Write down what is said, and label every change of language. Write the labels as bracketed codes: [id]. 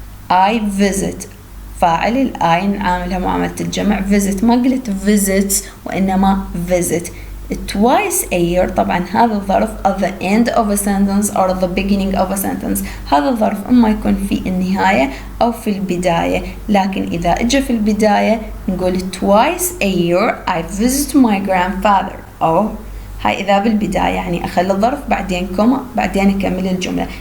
[ar] I visit فاعل الآي نعاملها معاملة الجمع. visit ما قلت visits وإنما visit. [en] twice a year [ar] طبعا هذا الظرف [en] at the end of a sentence or the beginning of a sentence. [ar] هذا الظرف إما يكون في النهاية أو في البداية، لكن إذا إجا في البداية نقول [en] twice a year I visit my grandfather. [ar] أو هاي إذا بالبداية يعني أخلي الظرف بعدين كوما بعدين أكمل الجملة.